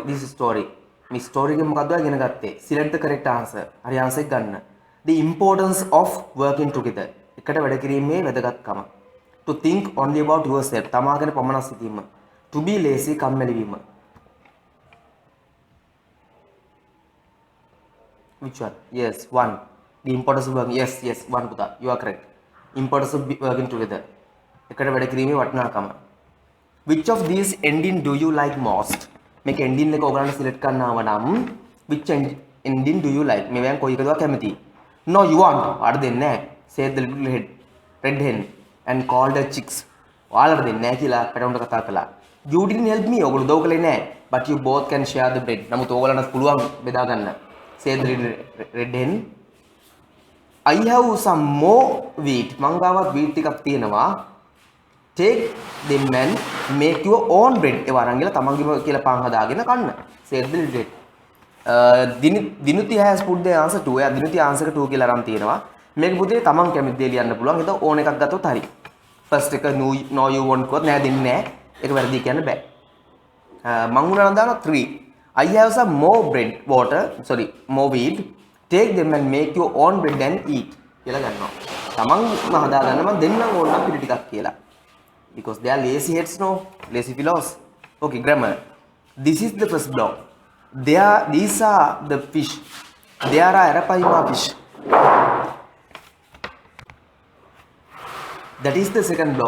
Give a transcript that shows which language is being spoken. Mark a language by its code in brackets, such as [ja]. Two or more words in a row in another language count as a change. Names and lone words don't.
[en] This story. [si] මේ story එක මොකක්ද ඉගෙන ගත්තේ? [en] Select the correct answer. [si] හරි answer එක ගන්න. [en] The importance of working together. [si] එකට වැඩ කිරීමේ වැදගත්කම. [en] To think only about yourself. [si] තමා ගැන පමණක් සිතීම. [en] To be lazy [si] කම්මැලි වීම. [en] Which one? Yes, 1. The importance of working. Yes, 1 පුතා. You are correct. Importance of working together. [si] එකට වැඩ කිරීමේ වටිනාකම. [en] Which of these ending do you like most? [si] මේක ending එක ඔයගලන්ට select කරන්නව නම් [en] which ending do you like? [si] මේ වෑන් කොයි එකද කැමති? [en] No, you want. [si] අර දෙන්නේ නැහැ. [en] Said the little red hen and called the chicks. [si] ඔයාලට දෙන්නේ නැහැ කියලා පැටවුන්ට කතා කළා. [en] You didn't help me. [si] ඔයගොල්ලෝ උදව් කළේ නැහැ. [en] But you both can share the bread. නමුත් ඔයගලන්ට පුළුවන් බෙදා ගන්න. Said the red hen. I have some more wheat. [si] මං ගාවත් wheat ටිකක් තියෙනවා. [en] Take them and make your own bread. [si] ඒ වරන් ගිහලා තමන්ගේම කියලා පාන් හදාගෙන කන්න. [en] Said the red hen. Dinuti has put the answer 2. [si] එයා Dinuti answer 2 කියලා අරන් තියෙනවා. මේක පුතේ තමන් කැමති දේ ලියන්න පුළුවන්. ඒක ඕන එකක් ගත්තොත් හරි. First එක [en] no you won't [si] කොත් නෑ දෙන්නේ නෑ. ඒක වැරදි කියන්න බෑ. මං උනා නම් දානවා 3. [en] I have some more more wheat. Take them and make your own bread and eat. [si] කියලා ගන්නවා. තමන්ම හදාගන්න මම දෙන්නම් ඕනනම් පිළි ටිකක් කියලා. [en] Because they are lazy heads, no? Lazy fellows. Okay, grammar. This is the first block. These are the fish. There are Arapaima fish. That is the second block.